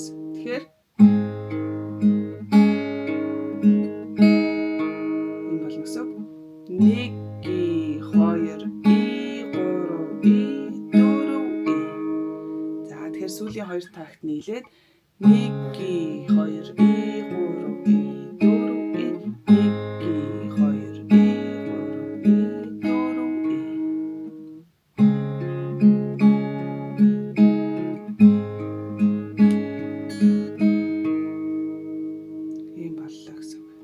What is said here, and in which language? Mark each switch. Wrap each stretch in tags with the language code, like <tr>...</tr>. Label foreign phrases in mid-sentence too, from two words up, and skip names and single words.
<mn>Тэгэхээр энэ болно гэсэн үг. 1 ги 2 сүүлийн 2 такт нийлээд 1 ги 2 и 3 и 4 и 1 ги 2 и 3 и 4 и ийм боллоо гэсэн үг.</mn>